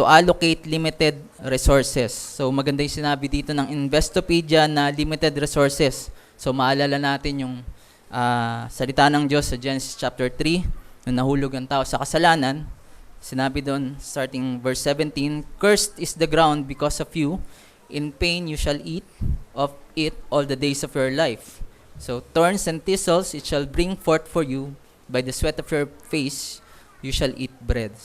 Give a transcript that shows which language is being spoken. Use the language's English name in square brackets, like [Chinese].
[English] to allocate limited resources. [Filipino] So maganda yung sinabi dito ng Investopedia na limited resources. So maalala natin yung salita ng Diyos sa Genesis chapter 3, nung nahulog ang tao sa kasalanan. Sinabi doon, [English] starting verse 17, "Cursed is the ground because of you. In pain you shall eat of it all the days of your life. So thorns and thistles it shall bring forth for you. By the sweat of your face you shall eat bread."